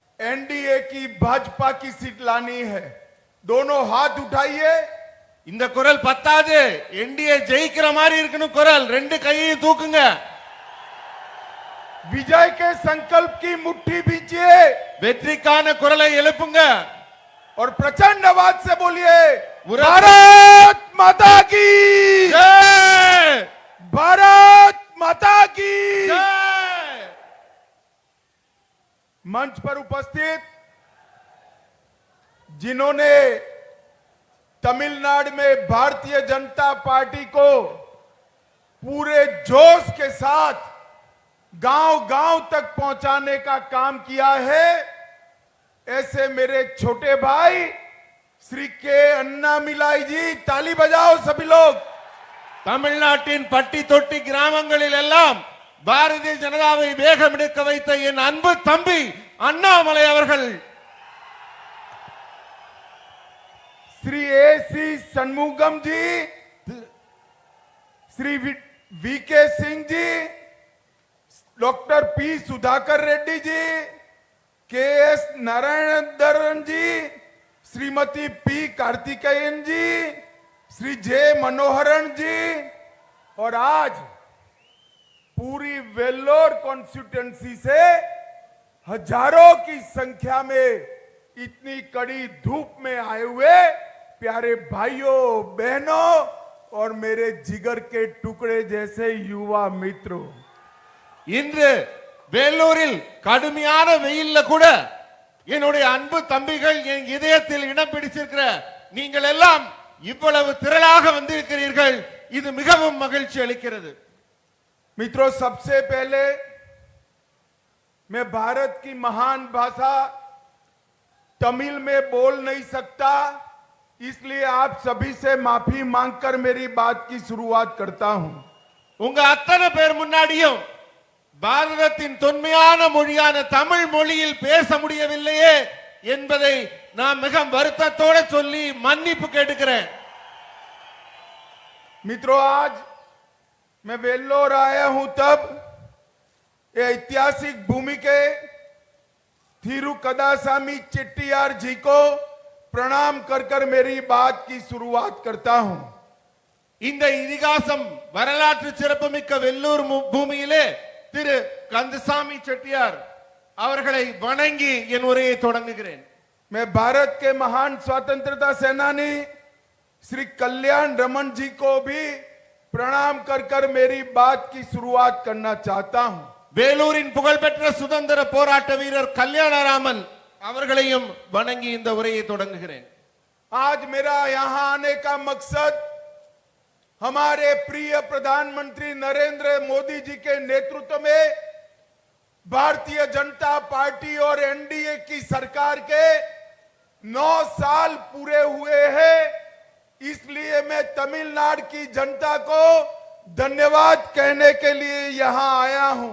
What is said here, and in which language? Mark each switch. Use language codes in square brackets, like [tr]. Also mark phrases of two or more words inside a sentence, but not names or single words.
[hi] एनडीए की भाजपा की सीट लानी है। दोनों हाथ उठाइए। [ta] இந்த குரல் பத்தாது, என்டிஏ ஜெயிக்கிற மாதிரி இருக்கணும் குரல், ரெண்டு கையையும் தூக்குங்க। [hi] विजय के संकल्प की मुट्ठी भींचिए, [ta] வெற்றிக்கான குரலை எழுப்புங்க [hi] और प्रचंड आवाज से बोलिए, भारत माता की जय, भारत माता की जय। मंच पर उपस्थित जिन्होंने तमिलनाडु में भारतीय जनता पार्टी को पूरे जोश के साथ गांव-गांव तक पहुंचाने का काम किया है, ऐसे मेरे छोटे भाई श्री के अन्नामिलाई जी, ताली बजाओ सभी लोग। [ta] தமிழ்நாட்டின் பட்டி தொட்டி கிராமங்களில் எல்லாம் பாரதிய ஜனதாவை வேகமெடுக்க வைத்த என் அன்பு தம்பி அண்ணாமலை அவர்கள், [hi] श्री ए.सी. सन्मुगम जी, श्री वी.के. सिंह जी, डॉक्टर पी. सुधाकर रेड्डी जी, के.एस. नारायणधरन जी, श्रीमती पी. कार्तिकेयन जी, श्री जे. मनोहरन जी, और आज पूरी वेल्लोर कॉन्स्टिट्यूएंसी से हजारों की संख्या में इतनी कड़ी धूप में आए हुए प्यारे भाइयों बहनों और मेरे जिगर के टुकड़े जैसे युवा मित्रों, [ta] இன்று வேலூரில் கடுமையான வெயில்ல கூட என்னுடைய அன்பு தம்பிகள் என் இதயத்தில் இடம் பிடிச்சிருக்கிற நீங்கள் எல்லாம் இவ்வளவு திரளாக வந்திருக்கிறீர்கள், இது மிகவும் மகிழ்ச்சி அளிக்கிறது। [hi] मित्रों, सबसे पहले मैं भारत की महान भाषा तमिल में बोल नहीं सकता, इसलिए आप सभी से माफी मांगकर मेरी बात की शुरुआत करता हूं। [ta] உங்க அத்தனை பேர் முன்னாடியும் பாரதத்தின் தொன்மையான மொழியான தமிழ் மொழியில் பேச முடியவில்லையே என்பதை நான் மிக வருத்தத்தோடு சொல்லி மன்னிப்பு கேட்டுக்கிறேன்। [hi] मित्रों, आज मैं वेल्लोर आया हूं तब ये ऐतिहासिक भूमि के थिरुकदासामी चेट्टियार जी को प्रणाम कर कर मेरी बात की शुरुआत करता हूं। [ta] இந்த இதிகாசம் வரலாற்று சிறப்புமிக்க வெள்ளூர் பூமியிலே திரு கந்தசாமி செட்டியார் அவர்களை வணங்கி என் உரையை தொடங்குகிறேன்। [hi] मैं भारत के महान स्वतंत्रता सेनानी श्री कल्याण रमन जी को भी प्रणाम कर कर मेरी बात की शुरुआत करना चाहता हूं। [ta] வேலூரின் புகழ்பெற்ற சுதந்திர போராட்ட வீரர் கல்யாணராமன் அவர்களையும் வணங்கி இந்த உரையை தொடங்குகிறேன்। [hi] आज मेरा यहां आने का मकसद हमारे प्रिय प्रधानमंत्री नरेंद्र मोदी जी के नेतृत्व में भारतीय जनता पार्टी और एनडीए की सरकार के 9 साल पूरे हुए हैं, इसलिए मैं तमिलनाडु की जनता को धन्यवाद कहने के लिए यहां आया हूं।